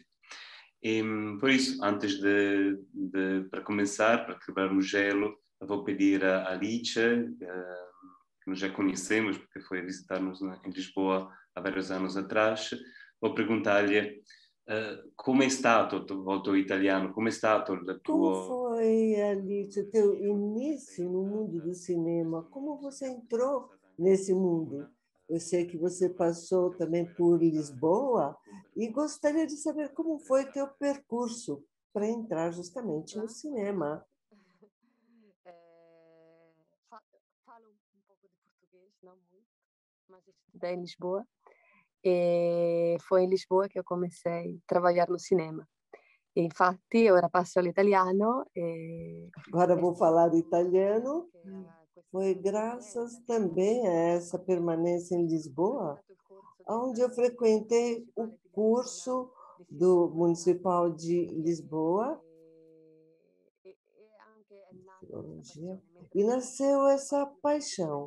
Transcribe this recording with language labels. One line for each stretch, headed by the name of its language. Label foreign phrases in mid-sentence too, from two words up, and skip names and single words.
Portuguese: E, por isso, antes para começar, para quebrar o gelo, eu vou pedir a Alicia, que nós já conhecemos, porque foi visitar-nos em Lisboa há vários anos atrás, vou perguntar-lhe como é
Italian: stato o tuo italiano,
Portuguese: como é
Italian: stato il
Portuguese: Como tuo... foi, Alice, o teu início no mundo do cinema? Como você entrou nesse mundo? Eu sei que você passou também por Lisboa e gostaria de saber como foi teu percurso para entrar justamente no cinema. Falo um pouco de português, não muito, mas estudei em Lisboa. E foi em Lisboa que eu comecei a trabalhar no cinema.
Italian: E, infatti, ora passo all'italiano.
Portuguese: Agora vou falar italiano. Foi graças também a essa permanência em Lisboa, onde eu frequentei o curso do Municipal de Lisboa, filologia, e nasceu essa paixão.